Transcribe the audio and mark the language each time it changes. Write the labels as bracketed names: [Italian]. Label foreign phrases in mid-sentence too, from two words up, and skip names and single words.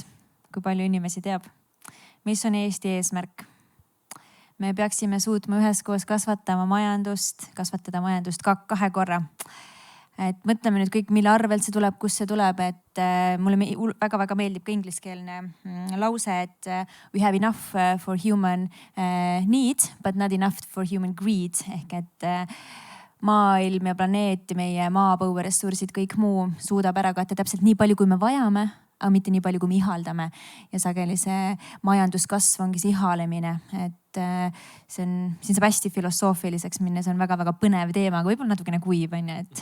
[Estonian] Kui palju inimesi teab? Mis on Eesti eesmärk? Me peaksime suutma üheskoos kasvatada majandust 2 korra. Et mõtleme nüüd kõik, mille arvelt see tuleb, kus see tuleb, et mulle väga-väga meeldib ka ingliskeelne lause, et [English] we have enough for human need, but not enough for human greed. [Estonian] Ehk et maailm ja planeet, meie maapõueressursid, kõik muu suudab ära katta täpselt nii palju, kui me vajame, aga mitte nii palju, kui me ihaldame. Ja sageli see majanduskasv ongi see ihalemine, et siin saab hästi filosoofiliseks minna, see on väga-väga põnev teema, aga võib-olla natukene kuiv, et.